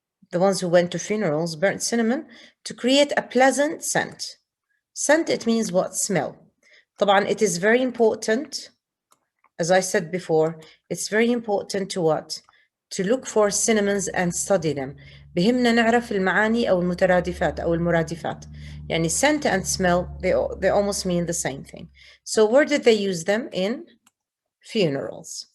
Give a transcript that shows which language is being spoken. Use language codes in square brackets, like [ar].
[en] The ones who went to funerals burnt cinnamon to create a pleasant scent. Scent, it means what? Smell. طبعا, it is very important, as I said before, it's very important to what? To look for synonyms and study them. [ar] بهمنا نعرف المعاني أو المترادفات أو المرادفات. [en] يعني scent and smell, they almost mean the same thing. So where did they use them? In funerals.